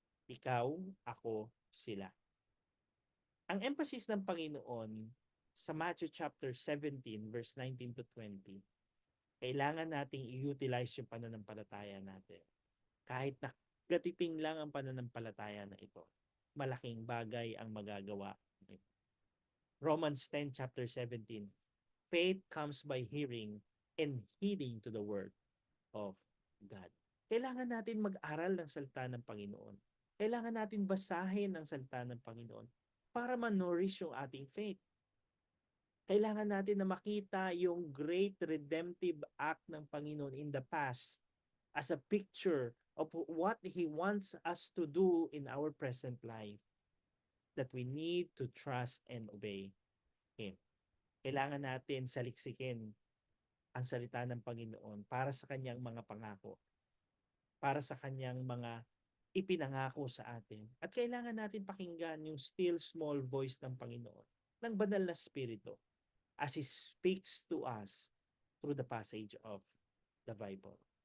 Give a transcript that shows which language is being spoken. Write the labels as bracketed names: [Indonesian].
[Filipino] Ikaw, ako, sila. Ang emphasis ng Panginoon sa Matthew chapter 17 verse 19 to 20, kailangan nating i-utilize yung pananampalataya natin. Kahit na gatiting lang ang pananampalataya na ito, malaking bagay ang magagawa nito. [English] Romans 10 chapter 17, faith comes by hearing and heeding to the word of God. [Filipino] Kailangan natin mag-aral ng salita ng Panginoon. Kailangan natin basahin ang salita ng Panginoon para ma-nourish yung ating faith. Kailangan natin na makita yung [English] great redemptive act [Filipino] ng Panginoon [English] in the past as a picture of what He wants us to do in our present life, that we need to trust and obey Him. [Filipino] Kailangan natin saliksikin ang salita ng Panginoon para sa kanyang mga pangako, para sa kanyang mga ipinangako sa atin. At kailangan natin pakinggan yung [English] still small voice [Filipino] ng Panginoon, ng banal na Espiritu, [English] as He speaks to us through the passage of the Bible.